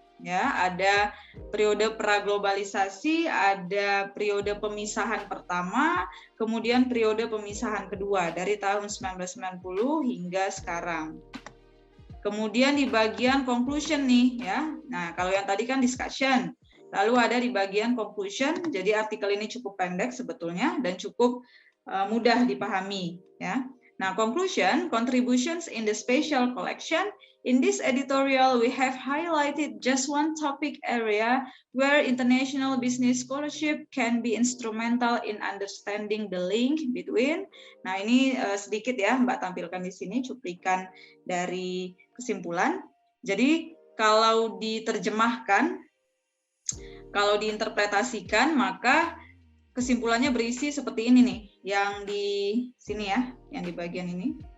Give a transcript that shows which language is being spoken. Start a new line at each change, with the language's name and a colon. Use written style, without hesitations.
Indonesian: Ya, ada periode praglobalisasi, ada periode pemisahan pertama, kemudian periode pemisahan kedua dari tahun 1990 hingga sekarang. Kemudian di bagian conclusion nih ya. Nah, kalau yang tadi kan discussion. Lalu ada di bagian conclusion. Jadi artikel ini cukup pendek sebetulnya dan cukup mudah dipahami ya. Nah, conclusion, contributions in the spatial collection.
English: In this editorial, we have highlighted just one topic area where international business scholarship can be instrumental in understanding the link between.
Indonesian: Nah, ini sedikit ya, Mbak tampilkan di sini cuplikan dari kesimpulan. Jadi, kalau diterjemahkan, kalau diinterpretasikan, maka kesimpulannya berisi seperti ini nih, yang di sini ya, yang di bagian ini.